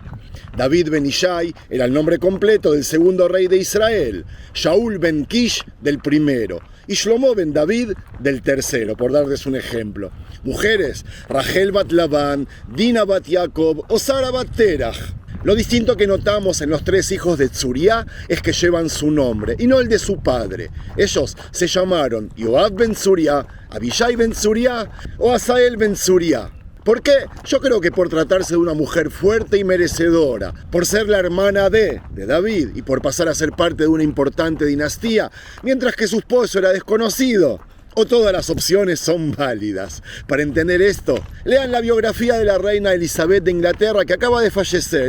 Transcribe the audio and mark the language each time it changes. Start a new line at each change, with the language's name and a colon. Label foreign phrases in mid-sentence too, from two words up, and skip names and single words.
Spanish: David ben Ishai era el nombre completo del segundo rey de Israel, Shaul ben Kish del primero, y Shlomo ben David del tercero, por darles un ejemplo. Mujeres: Rachel bat Labán, Dina bat Jacob o Sara bat Terach. Lo distinto que notamos en los 3 hijos de Tzuriá es que llevan su nombre y no el de su padre. Ellos se llamaron Joab ben Tzuriá, Abishai ben Tzuriá o Asael ben Tzuriá. ¿Por qué? Yo creo que por tratarse de una mujer fuerte y merecedora, por ser la hermana de David y por pasar a ser parte de una importante dinastía, mientras que su esposo era desconocido. O todas las opciones son válidas. Para entender esto, lean la biografía de la reina Elizabeth de Inglaterra, que acaba de fallecer.